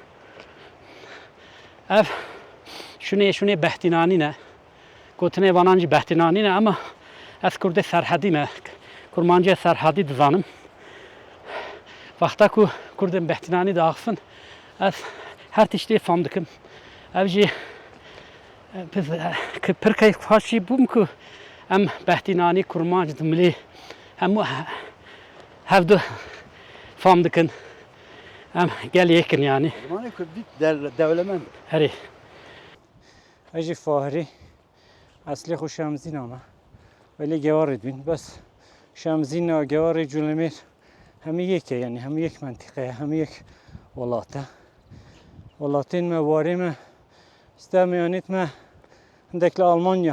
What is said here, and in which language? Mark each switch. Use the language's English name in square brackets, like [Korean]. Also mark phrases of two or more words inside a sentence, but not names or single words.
[Kurdish] ev şûnê behtînanî ne gotinê vanan jî behtînanî ne ama ez Kurdê serhedî me kurmanciyê serhedî dizanim Vaxta ku Kurdên behtînanî diaxivin ez her tiştê fam dikim ev jî pir keyf xweşî bûm ku em behtînanî kurmanc dimilî hemû hevdû fam dikin em gel yêkin yanî Zimanê Kurdî dewlemend herî ئەژی فاهری ئەسلێ خۆ شامزینەوە وەلی گەوەڕێ دوین بەس شامزینەوە گەوەڕی جوولەمێر هەموو یەکە یعنی هەموو یەک منتیقەیە هەموو یەک وڵاتە وڵاتێنمە وارێمە ستا میوانێتمە هەندێک لە ئەڵمانیا